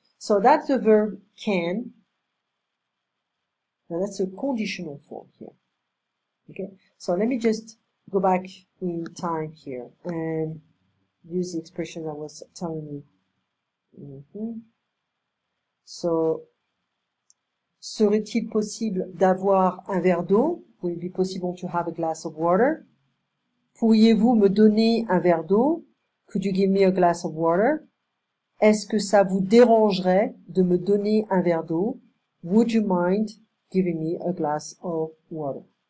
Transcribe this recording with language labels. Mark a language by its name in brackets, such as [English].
[English] So that's the verb can. Now that's a conditional form here. Okay? So let me just go back in time here and use the expression I was telling you. [French] So, serait-il possible d'avoir un verre d'eau? [English] Will it be possible to have a glass of water? [French] Pourriez-vous me donner un verre d'eau? [English] Could you give me a glass of water? [French] Est-ce que ça vous dérangerait de me donner un verre d'eau? [English] Would you mind giving me a glass of water?